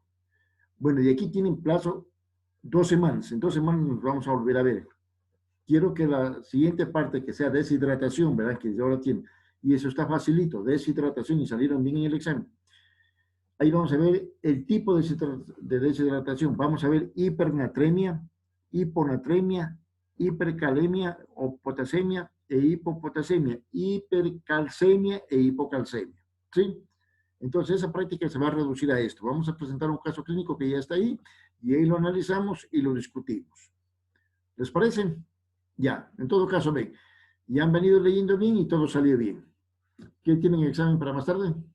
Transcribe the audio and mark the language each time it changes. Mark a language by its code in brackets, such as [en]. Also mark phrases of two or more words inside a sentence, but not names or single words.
[es] Bueno, y aquí tienen plazo 2 semanas. En 2 semanas nos vamos a volver a ver. Quiero que la siguiente parte, que sea deshidratación, ¿verdad? Que ahora tiene. Y eso está facilito, deshidratación, y salieron bien en el examen. Ahí vamos a ver el tipo de deshidratación. Vamos a ver hipernatremia, hiponatremia, hipercalemia o potasemia e hipopotasemia, hipercalcemia e hipocalcemia. ¿Sí? Entonces esa práctica se va a reducir a esto. Vamos a presentar un caso clínico que ya está ahí y ahí lo analizamos y lo discutimos. ¿Les parece? Ya, en todo caso, ven, ya han venido leyendo bien y todo salió bien. ¿Qué tienen examen para más tarde?